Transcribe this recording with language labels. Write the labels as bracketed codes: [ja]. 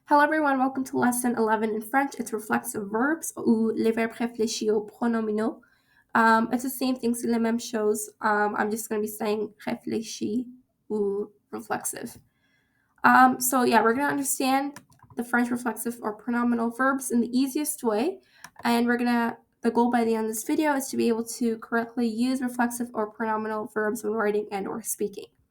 [en] Hello everyone, welcome to lesson 11 in French. It's reflexive verbs [fr] ou les verbes réfléchis aux pronominaux. [en] It's the same thing, [fr] c'est les mêmes choses. [en] I'm just going to be saying réfléchis ou reflexive. So yeah, we're going to understand the French reflexive or pronominal verbs in the easiest way. And the goal by the end of this video is to be able to correctly use reflexive or pronominal verbs when writing and or speaking.